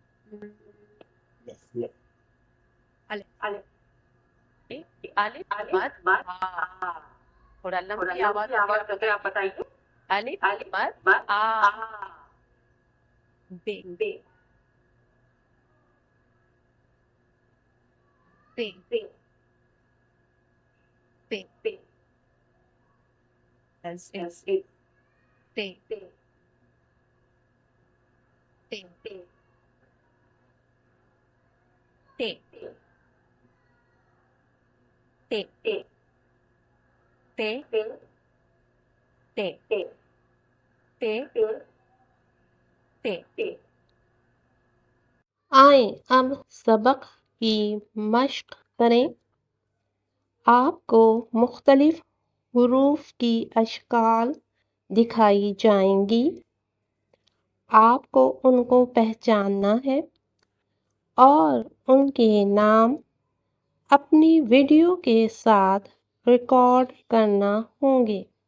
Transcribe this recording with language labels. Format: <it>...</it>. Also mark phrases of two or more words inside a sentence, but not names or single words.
<ur>अलिफ अलिफ الف مد آ. تھوڑا لمبی آواز ہوتی ہے، آپ بتائیے. الف مد मद آ۔ بے बे पे बे पे बे</ur> <en>as in as in</en> <ur>पे बे पे बे تے تے बे ते बे ते बे ते बे ते बे। آئیں اب سبق کی مشق کریں. آپکو مختلف حروف کی اشکال دکھائی جائیں گی. آپکو انکو پہچاننا ہے اور انکے نام اپنی ویڈیو کے ساتھ ریکارڈ کرنا ہوں گے.</ur>